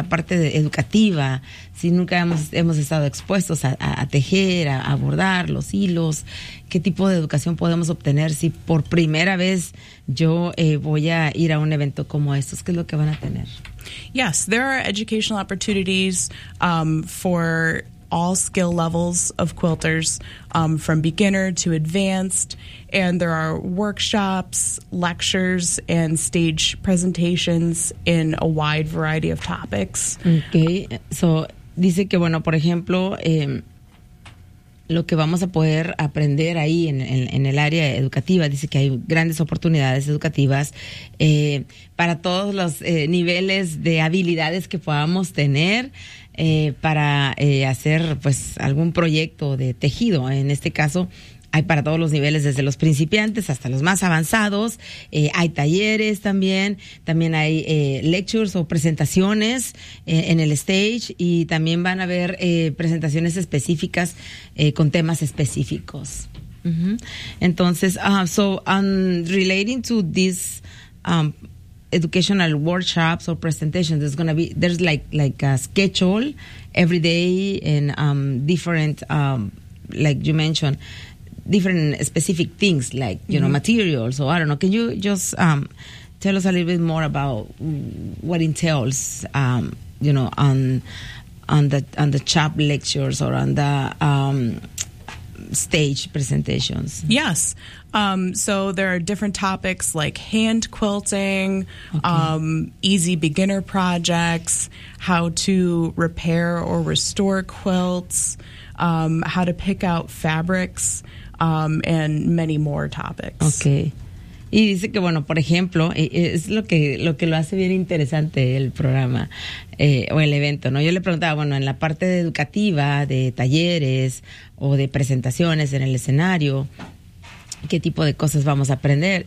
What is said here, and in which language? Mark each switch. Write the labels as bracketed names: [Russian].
[Spanish] La parte educativa, si nunca hemos estado expuestos a tejer, a bordar los hilos, ¿qué tipo de educación podemos obtener si por primera vez yo voy a ir a un evento como estos? ¿Qué es lo que van a tener? [English] Yes, there are educational opportunities for all skill levels of quilters, from beginner to advanced, and there are workshops, lectures, and stage presentations in a wide variety of topics. [Spanish] Okay, so dice que, bueno, por ejemplo, lo que vamos a poder aprender ahí en el área educativa, dice que hay grandes oportunidades educativas para todos los niveles de habilidades que podamos tener. Para hacer pues algún proyecto de tejido. En este caso, hay para todos los niveles, desde los principiantes hasta los más avanzados. Hay talleres también hay lectures o presentaciones en el stage, y también van a haber presentaciones específicas con temas específicos. [English] Entonces, relating to this educational workshops or presentations, there's like a schedule every day, and different like you mentioned, different specific things, like, you know, materials, or I don't know, can you just tell us a little bit more about what entails you know, on the chap lectures or on the stage presentations? Yes. So there are different topics like hand quilting, easy beginner projects, how to repair or restore quilts, how to pick out fabrics, and many more topics. Okay. [Spanish] Y dice que, bueno, por ejemplo, es lo que lo hace bien interesante el programa o el evento, ¿no? Yo le preguntaba, bueno, en la parte educativa de talleres o de presentaciones en el escenario, ¿qué tipo de cosas vamos a aprender?